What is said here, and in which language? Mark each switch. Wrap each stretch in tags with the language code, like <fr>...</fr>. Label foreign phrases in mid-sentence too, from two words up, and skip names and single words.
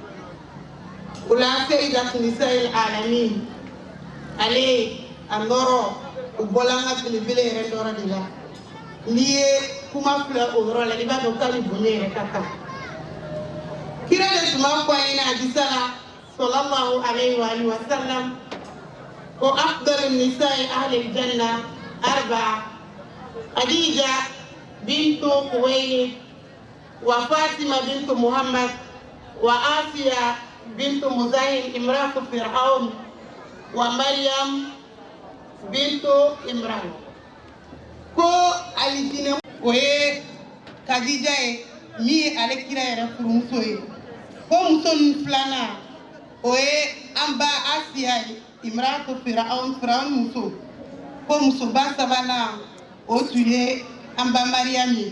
<bm>O la Seyidatu Nisa'il Alamin ale a nɔrɔ o bɔla an ka belebele yɛrɛ nɔrɔ de la. N'i ye kuma filɛ o yɔrɔ la i b'a dɔn k'ale bonya yɛrɛ ka kan. Kira de tun b'a fɔ an ɲɛna hadisa la</bm> <ar>صلى الله عليه وسلم ko أفضل نساء أهل الجنة أربع خديجة بنت خويلد وفاطمة بنت محمد وآسية بنت مزاحم امرأة فرعون ومريم بنت عمران.</ar> <bm>Ko alijinɛ o ye Khadija ye min ye ale kira yɛrɛ furumuso ye. Ko muso ninnu filanan o ye an ba Asiya ye</bm> <ar>امرأة فرعون</ar> <bm>muso. Ko musoba sabanan o tun ye an ba Mariam ye.</bm>